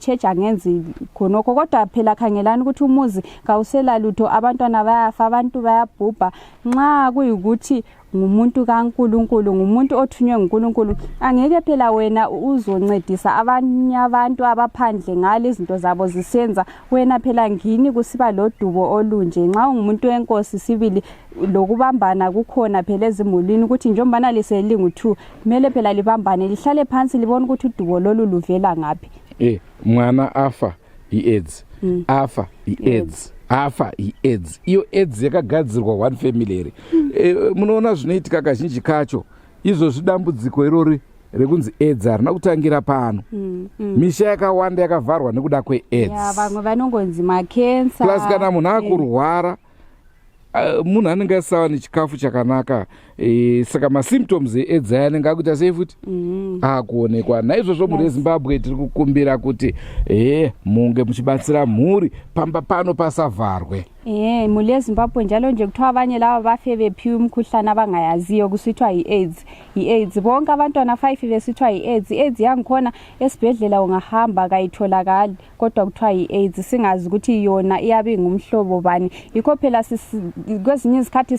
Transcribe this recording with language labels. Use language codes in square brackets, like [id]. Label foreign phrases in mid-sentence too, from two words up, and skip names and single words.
[nd] church angenzi khonokho kodwa phela khangelani ukuthi umuzi kawusela lutho abantwana bayafa abantu bayabhubha nxa kuyikuthi ngumuntu kaNkulunkulu ngumuntu othunywe nguNkulunkulu angeke phela wena uzoncedisa abanye abantu abaphandle ngale izinto zabo zisenza wena phela ngini kusiba lodubo olunje nxa ungumuntu wenkosi sibili lokubambana kukhona phela ezimulini ukuthi njengoba liselingu2 kumele phela libambane lihlale phansi libone ukuthi udubo lolu luvela ngapi [sn] mwana afa i-AIDS afa i-AIDS afa i-AIDS iyo AIDS yakagadzirwa [en] one family [sn] munoona zvinoitika kazhinji kacho izvo dambudziko irori rekunzi AIDS harina kutangira pano misha yakawanda yakavharwa nekuda kweAIDS vamwe vanongonzi makensa plus kana munhu akurwara munhu anenge asawa nechikafu chakanaka saka masymptoms eAIDS aya anenge akuita sei futi akuonekwa naizvozvo muri eZimbabwe tiri kukumbira kuti munge muchibatsira mhuri pamba pano pasavharwe [nd] muli eZimbabwe njalo nje kuthiwa abanye laba bafe bephiwe umkhuhlane abangayaziyo kusithwa i-AIDS bonke abantwana 5 besithwa i-AIDS yangikhona esibhedlela ungahamba kayitholakali kodwa kuthiwa i-AIDS singazi ukuthi yona iyabe ngumhlobo bani yikho phela kwezinye izikhathi